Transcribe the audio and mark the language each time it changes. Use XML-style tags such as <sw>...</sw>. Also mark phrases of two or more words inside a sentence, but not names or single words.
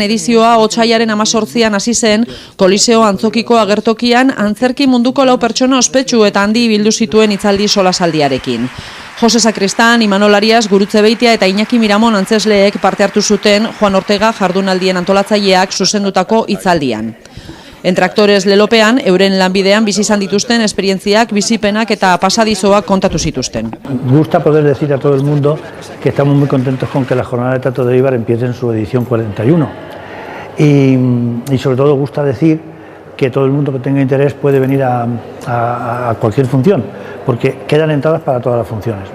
<eu>edizioa otsailaren 18an hasi zen, Koliseo Antzokiko agertokian antzerki munduko 4 pertsona ospetsu eta handi bildu zituen hitzaldi solasaldiarekin. Jose Sakristan, Imanol Arias, Gurutze Beitia eta Iñaki Miramon antzesleek parte hartu zuten Juan Ortega jardunaldien antolatzaileak zuzendutako hitzaldian. Entre actores lelopean, euren lanbidean bizi izan dituzten esperientziak, bizipenak eta pasadizoak kontatu zituzten.</eu> <es>Gusta poder decir a todo el mundo que estamos muy contentos con que la Jornada de Teatro de Eibar empiece en su edición 41. Y sobre todo gusta decir que todo el mundo que tenga interés puede venir a cualquier función, porque quedan entradas para todas las funciones.</es>